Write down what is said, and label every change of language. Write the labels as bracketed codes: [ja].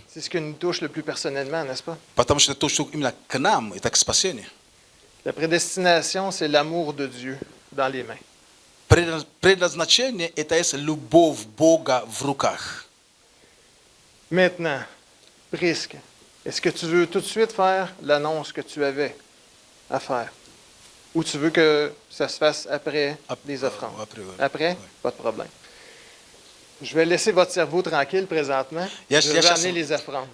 [fr] C'est ce qui nous touche le plus personnellement, n'est-ce pas? [ru] Потому что то, что именно к нам, это к спасению. [fr] La prédestination, c'est l'amour de Dieu dans les mains. [ru] Предназначение – это есть любовь Бога в руках. [fr] Maintenant, Prisque, est-ce que tu veux tout de suite faire l'annonce que tu avais à faire? Ou tu veux que ça se fasse après les offrandes? Après? Pas de problème. Je vais laisser votre cerveau tranquille présentement. Je vais amener les offrandes.